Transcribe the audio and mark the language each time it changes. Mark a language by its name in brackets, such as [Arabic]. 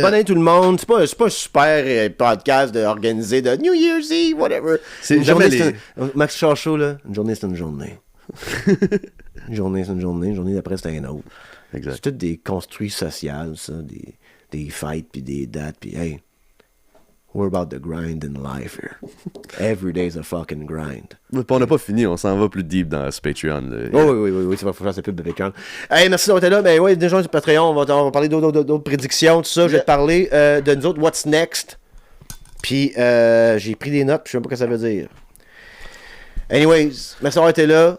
[French] Bonne année tout le monde. C'est pas un super podcast organisé de [English] New Year's Eve, whatever. [French] C'est une jamais journée, les... Max Chachot, là. Une journée, c'est une journée. Une journée, c'est une journée. Une journée d'après, c'est un autre. Exact. C'est tout des construits sociaux, ça. Des fêtes, puis des dates, puis hey. [English] We're about the grind in life here. Every day's a fucking grind. [French] On n'a pas fini, on s'en va plus deep dans ce Patreon. Là. Oh, oui, c'est pas faut faire cette pub de Patreon. Hey, merci d'avoir été là. Ben oui, déjà sur Patreon, on va parler d'autres prédictions, tout ça. Je vais te parler de nous autres, [English] what's next. [French] Puis j'ai pris des notes, puis je sais pas ce que ça veut dire. Anyways, merci d'avoir été là.